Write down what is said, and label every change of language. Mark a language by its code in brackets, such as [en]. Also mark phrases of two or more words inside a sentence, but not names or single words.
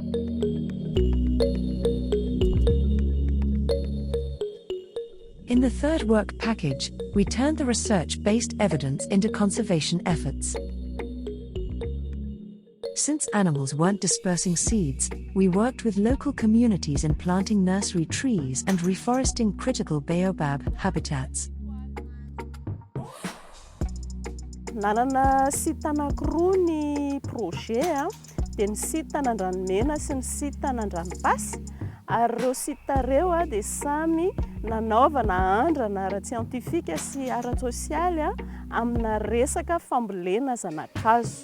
[en] In the 3rd work package, we turned the research-based evidence into conservation efforts. Since animals weren't dispersing seeds, we worked with local communities in planting nursery trees and reforesting critical baobab habitats. [mg] Nanana site anankiroa ny projet dia ny site an'Andranomena sy ny site an'Andranombasy, ary ireo site ireo dia samy nanaovana andrana ara-tsiantifika sy ara-tsosialy amina resaka fambolena zanak'hazo.